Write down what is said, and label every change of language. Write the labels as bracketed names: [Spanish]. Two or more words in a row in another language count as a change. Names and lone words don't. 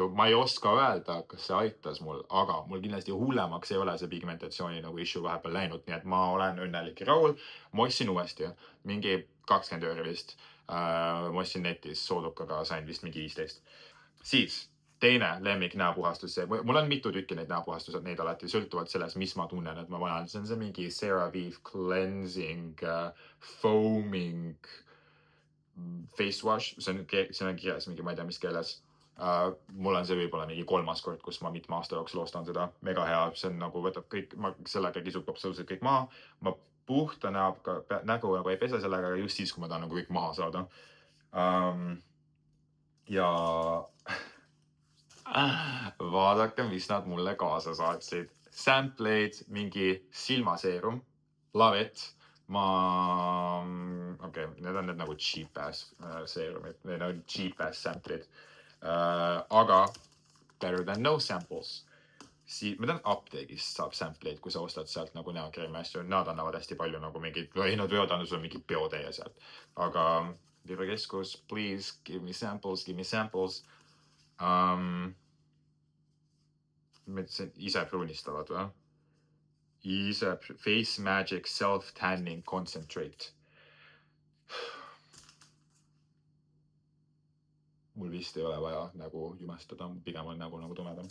[Estonian] Ma ei oska öelda, kas see aitas mul, aga mul kindlasti hullemaks ei ole see pigmentatsiooni nagu issue vahepeal läinud, nii et ma olen õnnelik ja rahul. Ma ostsin uuesti, mingi 20 euro vist. Ma ostsin netis soodukaga, sain vist mingi 15. Siis teine lemmik näopuhastus, mul on mitu tükki neid näopuhastused, neid alati sõltuvalt sellest, mis ma tunnen, et ma vajan. See on see mingi CeraVe [English] cleansing, foaming face wash, [Estonian] see on kirjas mingi, ma ei tea, mis keeles. Mul on see võib-olla mingi 3. kord, kus ma mitme aasta jooksul ostan seda. Mega hea, see on nagu võtab kõik, sellega kisub absoluutselt kõik maha. Ma puhta nägu nagu ei pese sellega just siis, kui ma tahan nagu kõik maha saada. Ja vaadake, mis nad mulle kaasa saatsid. Sampleid, mingi silmaseerum, [English] love it. [Estonian] Need on need nagu [English] cheap ass [Estonian] seerumid, need on [English] cheap ass [Estonian] sampleid. [English] Aga better than no samples. [Estonian] Ma tean apteegist saab sampleid, kui sa ostad sealt nagu näokreemi asju. Nad annavad hästi palju nagu mingid, nad võivad anda sulle mingi peotäie sealt. Aga Virvekeskus, [English] please give me samples, give me samples. [Estonian] Ise pruunistavad või? Ise Face Magic Self Tanning Concentrate. Mul vist ei ole vaja nagu jumestada, pigem on nagu tumedam.